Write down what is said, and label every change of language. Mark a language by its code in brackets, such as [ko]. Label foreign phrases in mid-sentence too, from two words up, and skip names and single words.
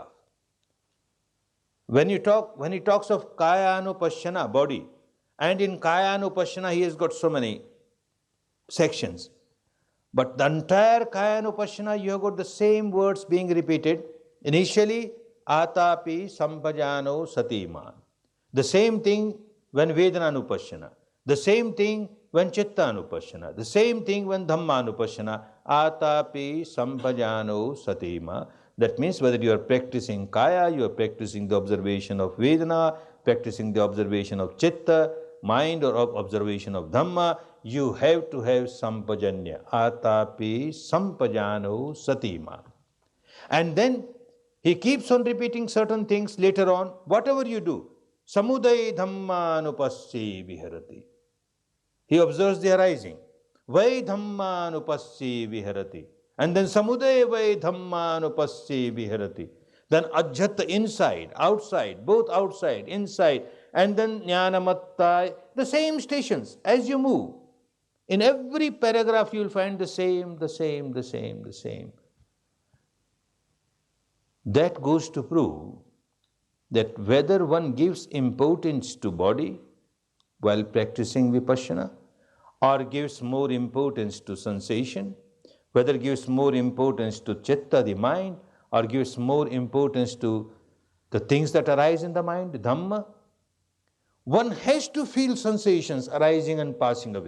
[en] When he talks of kaya-anupashyana, body, and in kaya-anupashyana he has got so many sections. But the entire kaya-anupashyana, you have got the same words being repeated. Initially, [pi] atapi sampajano satima. [en] The same thing when vedana-anupashyana. The same thing when chitta-anupashyana. The same thing when dhamma-anupashyana. [pi] Atapi sampajano satima. [en] That means whether you are practicing kaya, you are practicing the observation of vedana, practicing the observation of chitta, mind, or observation of dhamma, you have to have sampajanya. [pi] Atapi sampajano satima. [en] And then he keeps on repeating certain things later on. Whatever you do, [pi] samudaya dhammanupassi viharati. [en] He observes the arising. [pi] Vai dhammanupassi viharati. And then samudaya vai dhammanupassi viharati. [en] Then ajjhat, inside, outside, both outside, inside. And then jnanamatta, the same stations as you move. In every paragraph you will find the same. That goes to prove that whether one gives importance to body while practicing vipassana, or gives more importance to sensation, whether gives more importance to chitta, the mind, or gives more importance to the things that arise in the mind, dhamma, one has to feel sensations arising and passing away.